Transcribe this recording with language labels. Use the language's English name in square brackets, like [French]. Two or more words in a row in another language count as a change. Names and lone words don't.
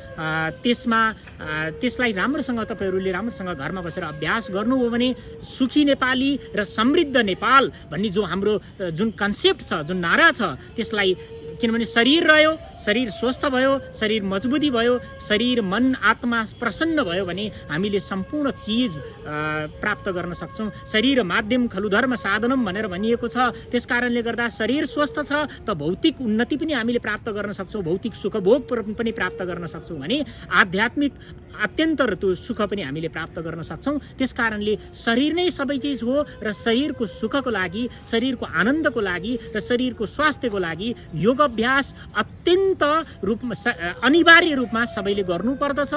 [Nepali] त्यसलाई राम्रोसँग तपाईँहरूले राम्रोसँग घरमा बसेर अभ्यास गर्नुभयो भने सुखी नेपाली र समृद्ध नेपाल भन्ने जो हाम्रो जुन कन्सेप्ट छ, जुन नारा छ, त्यसलाई, किनभने शरीर रह्यो, शरीर स्वस्थ भयो, शरीर मजबुती भयो, शरीर मन आत्मा प्रसन्न भयो भने हामीले सम्पूर्ण चिज प्राप्त गर्न सक्छौँ। [Sanskrit] शरीर माध्यम खलु धर्म साधनम [Nepali] भनेर भनिएको छ। त्यस कारणले गर्दा शरीर स्वस्थ छ त भौतिक उन्नति पनि हामीले प्राप्त गर्न सक्छौँ, भौतिक सुखभोग पनि प्राप्त गर्न सक्छौँ भने आध्यात्मिक अत्यन्तर त्यो सुख पनि हामीले प्राप्त गर्न सक्छौँ। त्यस कारणले शरीर नै सबै चिज हो र शरीरको सुखको लागि, शरीरको आनन्दको लागि र शरीरको स्वास्थ्यको लागि योग अभ्यास अत्यन्त रूपमा अनिवार्य रूपमा सबैले गर्नुपर्दछ।